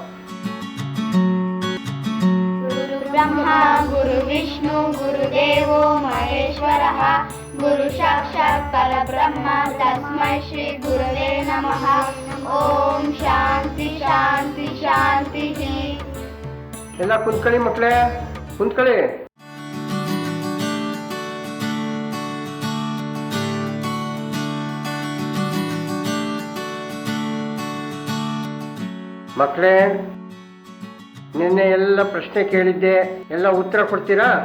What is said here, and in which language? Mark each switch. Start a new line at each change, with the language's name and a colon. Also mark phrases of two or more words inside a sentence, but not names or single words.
Sanskrit: ಗುರು ಬ್ರಹ್ಮ ಗುರು ವಿಷ್ಣು ಗುರುದೇವೋ ಮಹೇಶ್ವರಃ ಗುರು ಸಾಕ್ಷಾತ್ ಪರಬ್ರಹ್ಮ ತಸ್ಮೈ ಶ್ರೀ ಗುರವೇ ನಮಃ. ಓಂ ಶಾಂತಿ ಶಾಂತಿ ಶಾಂತಿ.
Kannada: ಎಲ್ಲ ಕುಂತ್ಕೊಳ್ಳಿ ಮಕ್ಕಳೇ, ಕುಂತ್ಕೊಳ್ಳಿ. ಮಕ್ಕಳೇ, ನಿನ್ನೆ ಎಲ್ಲ ಪ್ರಶ್ನೆ ಕೇಳಿದ್ದೆ, ಎಲ್ಲ ಉತ್ತರ ಕೊಡ್ತೀರಾ?